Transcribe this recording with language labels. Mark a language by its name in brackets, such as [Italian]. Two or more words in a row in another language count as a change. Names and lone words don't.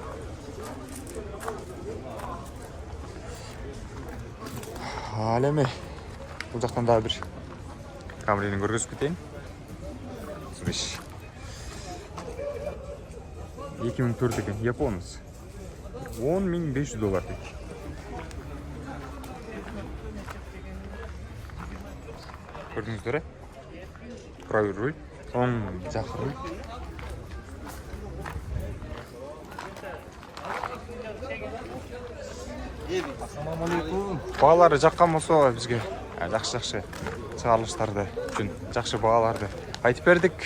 [Kyrgyz] Ал эми бул жактан дагы бир Camry'ни көргөзүп кетейин. 2004 экен, японец. $10.500 дейт. [Kazakh] Көрдіңіздер, [Russian] правый руль, [Kazakh] оң жақ руль. Ассалаумалейкум. Бағалары жаққан болса бізге жақсы шығарылыштарды үшін жақсы бағаларды айтып бердік.